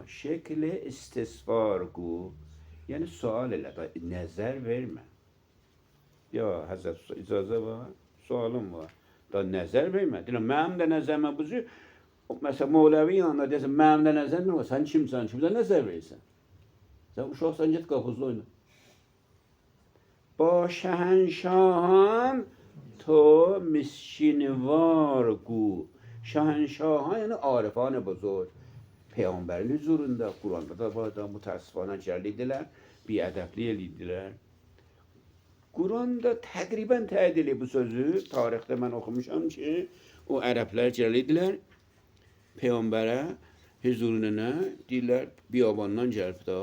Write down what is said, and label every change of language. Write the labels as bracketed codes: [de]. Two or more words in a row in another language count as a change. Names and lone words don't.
[az] Şəkli istisvar qu, yəni sual elə, nəzər vermə. Ya, Həzrət Usta, icazə var, sualım var. Da nəzər vermə. Deyirəm, mənim də nəzərimə buzu, məsələn, Mövləvi yanında deyəsən, mənim də nəzərim var, sən kimsən, kimsə nəzər verirsən? Sən uşaqsan, get qapuzda oyna. [fa] با شهنشاهان تو مسکینوار گو. شهنشاهان یعنی عارفان بزرگ. [az] Peyğəmbərin huzurunda, Quranda da var da mütəəssifانə gəlidilər, biədəbli elidilər. Quranda təqribən təyin edir bu sözü. Tarixdə mən oxumuşam ki, o ərəblər gəlidilər Peyğəmbərə huzuruna, deyirlər, biyabandan gəlib da.